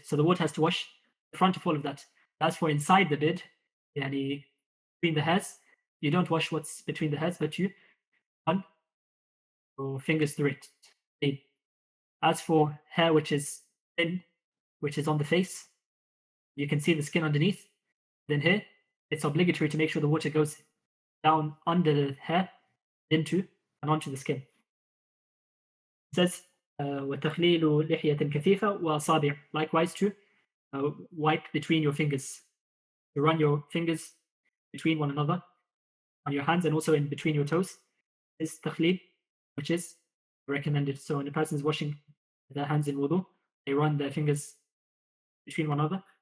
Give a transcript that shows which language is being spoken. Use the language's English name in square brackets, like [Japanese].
[English] So the water has to wash the front of all of that. As for inside the beard, between the hairs, you don't wash what's between the hairs, but you run your fingers through it. As for hair which is thin, which is on the face, you can see the skin underneath, then here it's obligatory to make sure the water goes down under the hair, into and onto the skin. [Arabic] It says, وَتَخْلِيلُ لِحْيَةٍ كَثِيفَةٍ وَأَصَابِعٍ. [English] Likewise to wipe between your fingers. You run your fingers between one another on your hands and also in between your toes. Is takhleel, which is recommended. So when a person is washing their hands in wudu, they run their fingers between one another.